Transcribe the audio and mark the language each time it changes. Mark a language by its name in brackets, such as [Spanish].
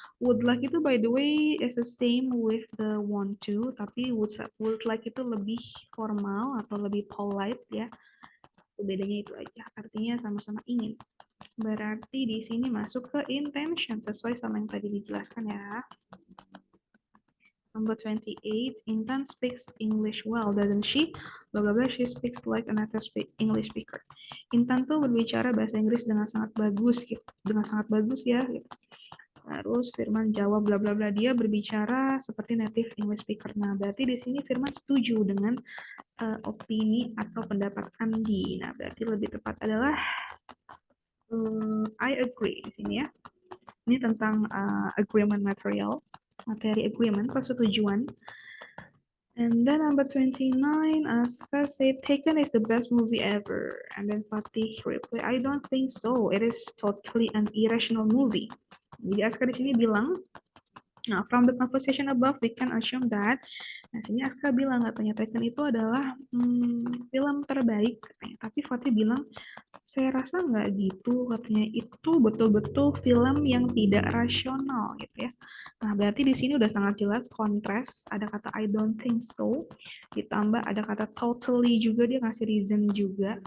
[English] Would like [Indonesian] itu [English] by the way is the same with the want to, [Indonesian] tapi [English] would like [Indonesian] itu lebih formal atau lebih [English] polite [Indonesian] ya. Bedanya itu aja. Artinya sama-sama ingin. Berarti di sini masuk ke intention sesuai sama yang tadi dijelaskan ya. [English] Number 28, Intan speaks English well, doesn't she? Blah blah blah, she speaks like a native English speaker. [Indonesian] Intan tuh berbicara bahasa Inggris dengan sangat bagus gitu. Dengan sangat bagus ya gitu. Terus Firman jawab bla bla bla, dia berbicara seperti [English] native English speaker. [Indonesian] Nah, berarti di sini Firman setuju dengan opini atau pendapat Andi. Nah, berarti lebih tepat adalah [English] I agree [Indonesian] di sini ya. Ini tentang [English] agreement material, [Indonesian] materi agreement, persetujuan. [English] And then number 29, Aska said, Taken is the best movie ever. And then Fatih reply, I don't think so. It is totally an irrational movie. [Indonesian] Jadi Aska di sini bilang, nah, [English] from the conversation above, we can assume that. [Indonesian] Nah, sini Aska bilang katanya Taken itu adalah film terbaik, katanya. Tapi Fatih bilang, saya rasa nggak gitu, katanya itu betul-betul film yang tidak rasional gitu ya. Nah, berarti di sini udah sangat jelas kontras, ada kata [English] I don't think so, [Indonesian] ditambah ada kata totally juga, dia ngasih reason juga.